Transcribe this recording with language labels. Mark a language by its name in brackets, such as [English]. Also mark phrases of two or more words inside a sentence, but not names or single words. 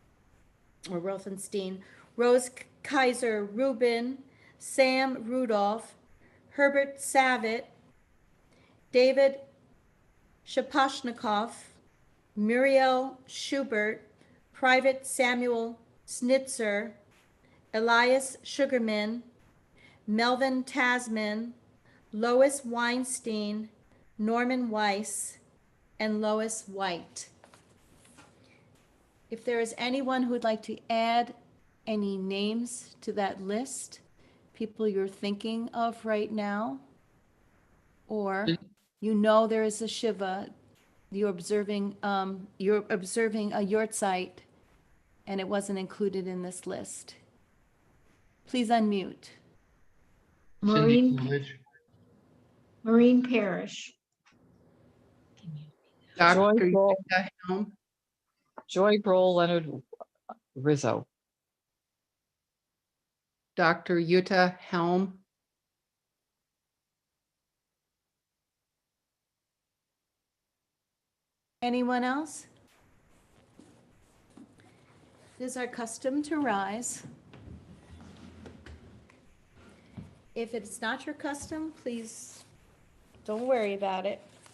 [English] Rose Kaiser Rubin, Sam Rudolph, Herbert Savitt, David Shaposhnikov, Muriel Schubert, Private Samuel Snitzer, Elias Sugarman, Melvin Tasman, Lois Weinstein, Norman Weiss, and Lois White. If there is anyone who would like to add any names to that list, people you're thinking of right now, or you know there is a Shiva, you're observing a Yortzeit, and it wasn't included in this list. Please unmute. Cindy Maureen, Coolidge. Maureen Parrish, Dr. Kroll. Yutta Helm, Joy Kroll, Leonard Rizzo. Dr. Yutta Helm, Anyone else? It is our custom to rise. If it's not your custom, please don't worry about it.